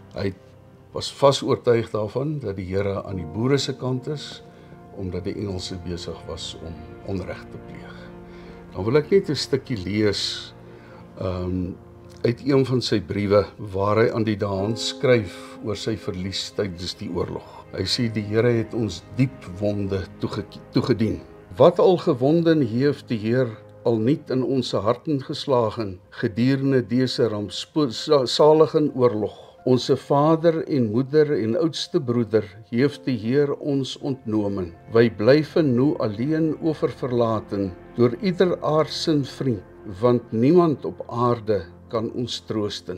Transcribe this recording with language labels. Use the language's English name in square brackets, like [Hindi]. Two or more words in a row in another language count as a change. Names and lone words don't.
[Afrikaans] Hy was vas oortuig daarvan dat die Here aan die boere se kant is, omdat die Engelse besig was om onreg te pleeg. Dan wil ek net 'n stukkie lees uit een van sy briewe waar hy aan die Dehaans skryf oor sy verlies tydens die oorlog. Hy sê die Here het ons diep wonde toegedien. [Dutch] Wat al gewonden heeft die Heer al niet in onze harten geslagen gedurende dese rampzalige oorlog. Onze vader en moeder en oudste broeder heeft die Heer ons ontnomen. Wij blijven nu alleen oververlaten door ieder aardse vriend, want niemand op aarde kan ons troosten.